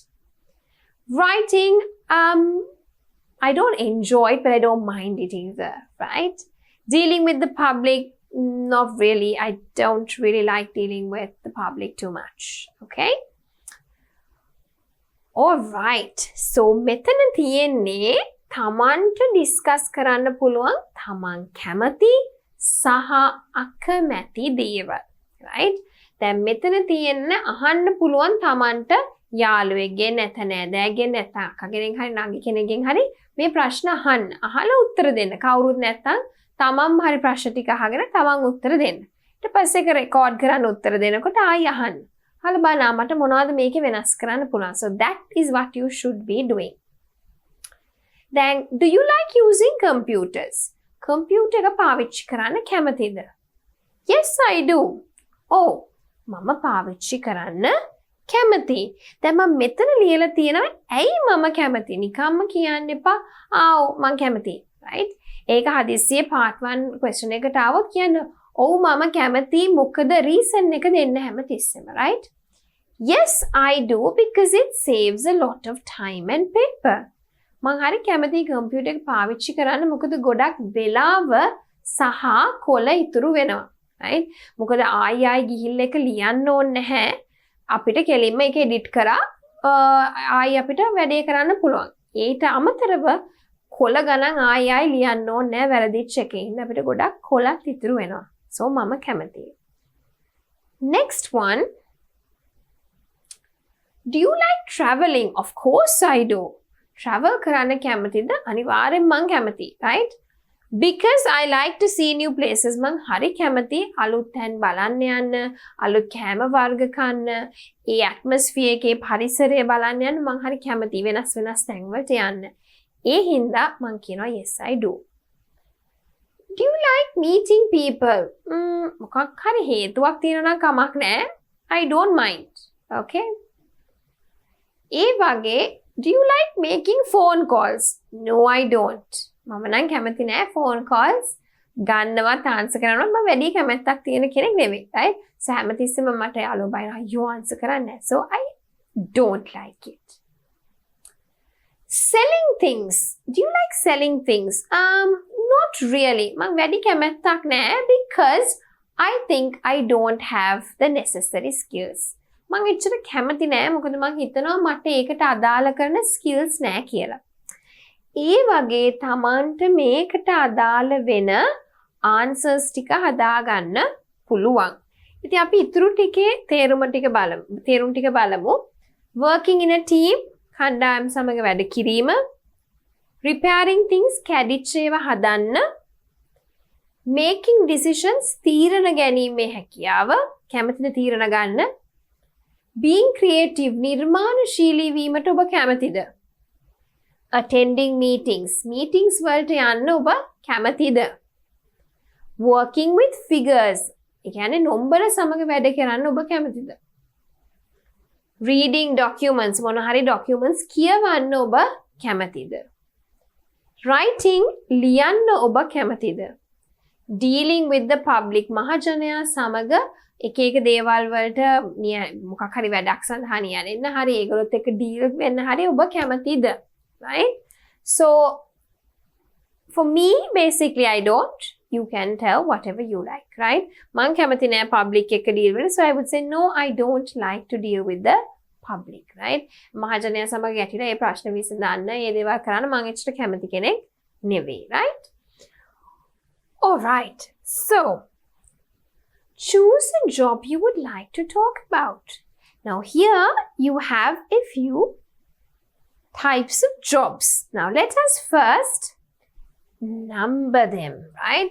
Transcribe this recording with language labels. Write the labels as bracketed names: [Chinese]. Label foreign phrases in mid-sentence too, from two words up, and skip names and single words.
[English] Writing, I don't enjoy it, but I don't mind it either, right? Dealing with the public, not really. I don't really like dealing with the public too much, okay? Alright, so [Sinhala] මෙතන තියෙන්නේ තමන්ට ඩිස්කස් කරන්න පුළුවන් තමන් කැමති සහ අකමැති දේවල්, right? දැන් මෙතන තියෙන්න අහන්න පුළුවන් තමන්ට යාළුවෙක්ගෙන් නැත නෑදෑයෙක්ගෙන් නැත අක්කගෙන් හරි නංගි කෙනෙක්ගෙන් හරි මේ ප්‍රශ්න අහන්න. අහලා උත්තර දෙන්න. කවුරුත් නැත්තම් තමන්ම හරි ප්‍රශ්න ටික අහගෙන තමන් උත්තර දෙන්න. ඊට පස්සේ ඒක රෙකෝඩ් කරන්න උත්තර දෙනකොට ආයි අහන්න. අහලා බලන්න මට මොනවද මේකේ වෙනස් කරන්න පුළුවන්. [English] So that is what you should be doing. Then, do you like using computers? [Sinhala] Computer එක පාවිච්චි කරන්න කැමතිද? [English] Yes, I do. [Sinhala] Oh, මම පාවිච්චි කරන්න කැමති. දැන් මම මෙතන ලියලා තියෙනවා ඇයි මම කැමති? නිකම්ම කියන්න එපා. මම කැමති. Right? ඒක හදිස්සියේ [English] part 1 question [Sinhala] එකට ආවොත් කියන්න ඔව් මම කැමති මොකද reason එක දෙන්න හැමතිස්සෙම, [English] right? Yes, I do because it saves a lot of time and paper. [Sinhala] මං හරි කැමති කම්පියුටර් එක පාවිච්චි කරන්න මොකද ගොඩක් වෙලාව සහ කොළ ඉතුරු වෙනවා, right? මොකද ආයි ගිහිල්ලා එක ලියන්න ඕනේ නැහැ. අපිට කෙලින්ම ඒක එඩිට් කරා ආයි අපිට වැඩේ කරන්න පුළුවන්. ඊට අමතරව කොළ ගණන් ආයි ලියන්න ඕනේ නැහැ වැරදිච්ච එකේ. ඉන්න අපිට ගොඩක් කොළක් ඉතුරු වෙනවා. So මම කැමතියි. [English] Next one. Do you like traveling? Of course I do. [Sinhala] Travel කරන්න කැමතිද? අනිවාර්යෙන් මං කැමතියි, [English] right? Because I like to see new places. [Sinhala] මං හරි කැමති අලුත් තැන් බලන්න යන්න, අලුත් කෑම වර්ග කන්න, ඒ atmosphere එකේ පරිසරය බලන්න යන්න මං හරි කැමති වෙනස් වෙනස් තැන් වලට යන්න. ඒ හින්දා මං කියනවා [English] yes I do. Do you like meeting people? [Sinhala] මොකක් හරි හේතුවක් තියෙනවා නම් කමක් නැහැ. [English] I don't mind. Okay? [Sinhala] ඒ වගේ [English] do you like making phone calls? No, I don't. [Sinhala] මම නම් කැමති නෑ [English] phone calls. [Sinhala] ගන්නවත් ආන්සර් කරනවා මම වැඩි කැමැත්තක් තියෙන කෙනෙක් නෙවෙයි [English] right so [Sinhala] හැමතිස්සෙම මට යාළුවෝ බයිනවා අයියෝ ආන්සර් කරන්නේ [English] so I don't like it. Selling things. Do you like selling things? Not really. [Sinhala] මම වැඩි කැමැත්තක් නැහැ [English] because I think I don't have the necessary skills. [Sinhala] මම එච්චර කැමති නැහැ මොකද මම හිතනවා මට ඒකට අදාළ කරන skills නැහැ කියලා. ඒ වගේ තමන්ට මේකට අදාළ වෙන answers ටික හදාගන්න පුළුවන්. ඉතින් අපි ඉතුරු ටිකේ තේරුම් ටික බලමු. [English] Working in a team [Sinhala] කණ්ඩායම් සමග වැඩ කිරීම. [English] Repairing things [Sinhala] කැඩිච්ච ඒවා හදන්න. [English] Making decisions [Sinhala] තීරණ ගැනීමේ හැකියාව. කැමතිද තීරණ ගන්න? [English] Being creative [Sinhala] නිර්මාණශීලී වීමට ඔබ කැමතිද? [English] Attending meetings [Sinhala] වලට යන්න ඔබ කැමතිද? [English] Working with figures [Sinhala] ඒ කියන්නේ නම්බර සමග වැඩ කරන්න ඔබ කැමතිද? [English] Reading documents [Sinhala] මොන හරි documents කියවන්න ඔබ කැමතිද? Writing ලියන්න ඔබ කැමතිද? [English] Dealing with the public [Sinhala] මහජනයා සමග එක දේවල් වලට මොකක් හරි වැඩක් සඳහා නියැලෙන්න හරි ඒගොල්ලොත් එක්ක deal වෙන්න හරි ඔබ කැමතිද? [English] Right? So for me basically I don't. You can tell whatever you like, right? [Sinhala] මං කැමති නෑ public එක deal වෙන්න [English] so I would say no I don't like to deal with the public, right? [Sinhala] මහජනයා සමග ගැටිලා ඒ ප්‍රශ්න විසඳන්න ඒ දේවල් කරන්න මං එච්චර කැමති කෙනෙක් නෙවෙයි, [English] right? All right. So choose a job you would like to talk about. Now here you have a few types of jobs. Now let us first number them, right?